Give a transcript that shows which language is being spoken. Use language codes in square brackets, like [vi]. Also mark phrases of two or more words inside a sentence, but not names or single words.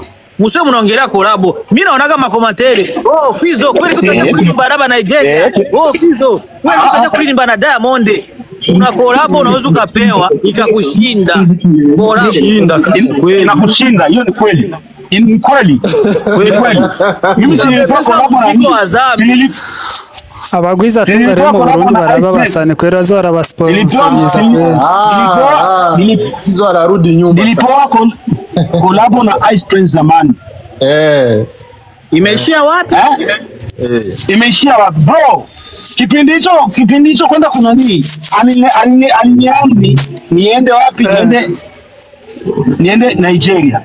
[sw] Muswe mnaongelea collab. Mimi naona kama komateri. Oh Fizo, kweli kutaja kuimba raba Nigeria. Oh Fizo, kweli kutaja kuimba na Diamond. Una collab unaweza ukapewa ikakushinda. Collab shinda kweli. Inakushinda, hiyo ni kweli. Ni kweli. Kweli. Mimi nilikuwa collab na Azami. [rn] Abagwiza tunga remo Burundi baraba basane kwera zo arabasponsor. [sw] Fizo ararudi nyumba. Nilipoa collab na Ice Prince zamani. Imeishia wapi? Imeishia wapi bro? Kipindi hicho kwenda kuna nini? Aliniambi niende wapi? Niende Nigeria.